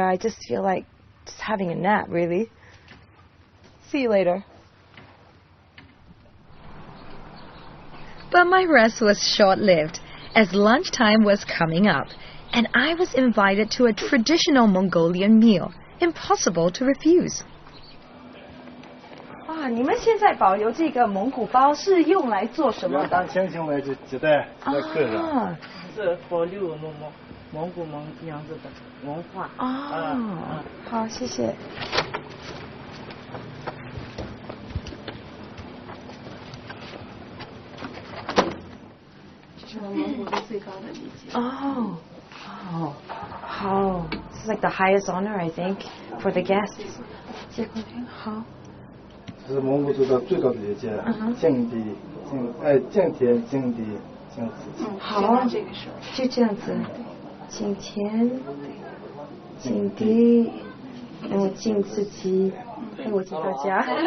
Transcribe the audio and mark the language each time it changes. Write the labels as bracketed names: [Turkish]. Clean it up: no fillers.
[English] I just feel like just having a nap, really. See you later. But my rest was short-lived, as lunchtime was coming up, and I was invited to a traditional Mongolian meal. Impossible to refuse. [Chinese] 哇，你们现在保留这个蒙古包是用来做什么的？亲情来接待客人。啊，是保留蒙古样子的文化。啊，好，谢谢。这是我们蒙古的最高的礼节。哦。 [English] Oh, oh, this is like the highest honor, I think, for the guests. [Chinese] 好。这是蒙古族的最高的礼节，敬地、敬天、敬地、敬自己。好，就这样子，敬天，敬地，然后敬自己，还有我敬大家。